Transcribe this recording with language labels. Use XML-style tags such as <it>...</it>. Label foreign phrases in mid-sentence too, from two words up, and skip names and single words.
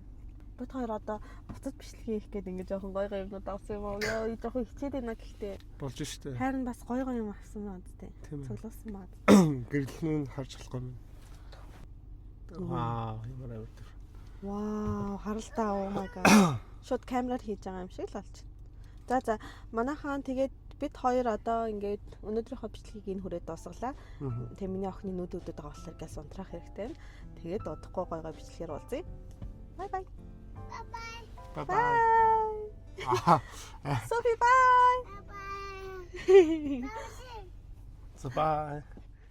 <mn>Бид хоёр одоо буцаж бичлэг хийх гээд ингэ жоохон гой юмнууд авсан юм уу? Яа, жоохон хичээд байна гэхдээ Болж штэ. харин бас гой юм авсан маа үстэй. Тийм ээ. Цуглуулсан маа. Гэрэл нь харж болохгүй юм. Вау, ямар амар тэр. Вау, харалтаа</mn> <en>oh my god.</en> <mn>Шууд камераар хийж байгаа юм шиг л болж байна. За манайхан тэгээд бид хоёр одоо ингээд өнөөдрийнхөө бичлэгийг энэ хүрээд дуусгалаа. Тэгээ миний охины нүд өдөд байгаа болохоор газ унтраах хэрэгтэй байна. Тэгээд удахгүй гой бичлэгээр уулзъя.</mn> <en>Bye bye. Bye bye. Bye. Ah, Sophie, bye. Bye-bye. so bye.</en>